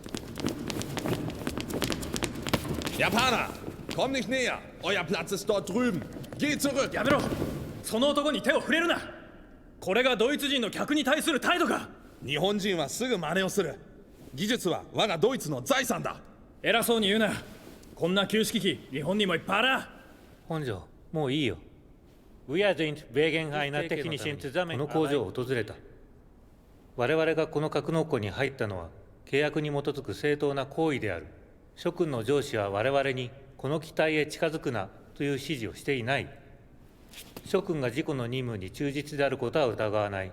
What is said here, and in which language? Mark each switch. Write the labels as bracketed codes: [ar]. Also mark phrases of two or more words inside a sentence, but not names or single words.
[de] Japaner, komm nicht näher. Euer Platz ist dort drüben. Geh zurück. [ja] やめろ。その男に手を触れるな。これがドイツ人の客に対する態度か。日本人はすぐ真似をする。技術は我がドイツの財産だ。偉そうに言うな。こんな旧式機、日本にもいっぱいある。本庄、もういいよ。 [en] We are [de] sind wegen einer technischen Zusammenarbeit。 [ja] この工場を訪れた。我々がこの格納庫に入ったのは契約に基づく正当な行為である。諸君の上司は我々にこの機体へ近づくなという指示をしていない。諸君が自己の任務に忠実であることは疑わない。